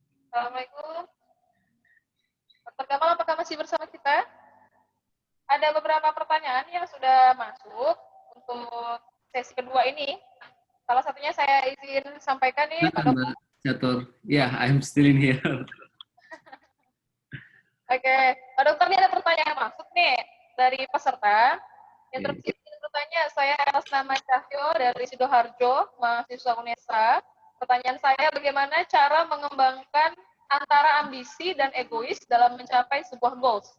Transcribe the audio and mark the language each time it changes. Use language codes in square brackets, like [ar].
[id] Assalamualaikum. Dr. Gamal, apakah masih bersama kita? Ada beberapa pertanyaan yang sudah masuk untuk sesi kedua ini. Salah satunya saya izin sampaikan nih, Pak Dokter. [en] Catur, ya, I'm still in here. [id] Oke, Pak Dokter, ini ada pertanyaan yang masuk nih dari peserta. Yang terkait bertanya, saya atas nama Cahyo dari Sidoarjo, mahasiswa UNESA. Pertanyaan saya, bagaimana cara mengembangkan antara ambisi dan egois dalam mencapai sebuah goals?